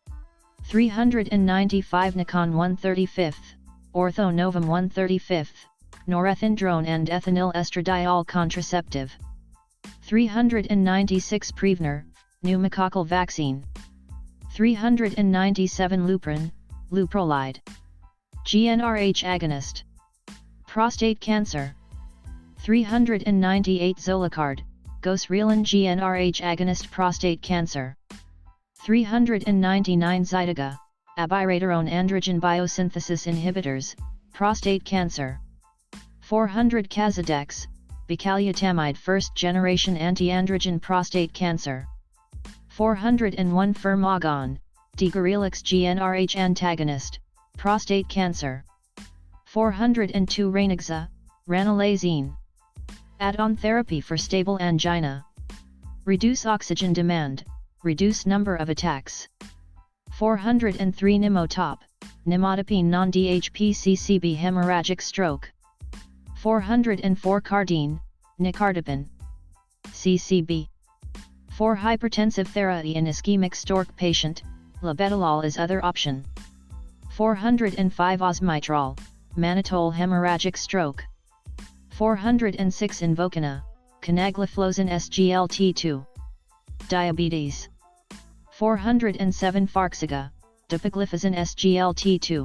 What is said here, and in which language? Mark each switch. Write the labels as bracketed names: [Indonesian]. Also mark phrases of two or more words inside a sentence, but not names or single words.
[English] 395 Nikon 135th, Orthonovum 135th, norethindrone and ethinyl estradiol contraceptive. 396 Prevnar, pneumococcal vaccine. 397 Lupron, Luprolide. GnRH agonist. Prostate cancer. 398 Zolacard, Gosrelin GnRH agonist prostate cancer. 399 Zytiga, abiraterone androgen biosynthesis inhibitors, prostate cancer. 400 Cazadex, bicalutamide first generation anti-androgen prostate cancer. 401 Firmagon, digorilix GnRH antagonist, prostate cancer. 402 Ranaxa, ranolazine. Add-on therapy for stable angina. Reduce oxygen demand, reduce number of attacks. 403 Nimotop, nimodipine non-DHP-CCB hemorrhagic stroke. 404 Cardine, nicardipine. CCB. 4 hypertensive therapy in ischemic stroke patient, labetalol is other option. 405 Osmitrol, mannitol hemorrhagic stroke. 406 Invokana, canagliflozin SGLT2. Diabetes. 407 Farxiga, dapagliflozin SGLT2.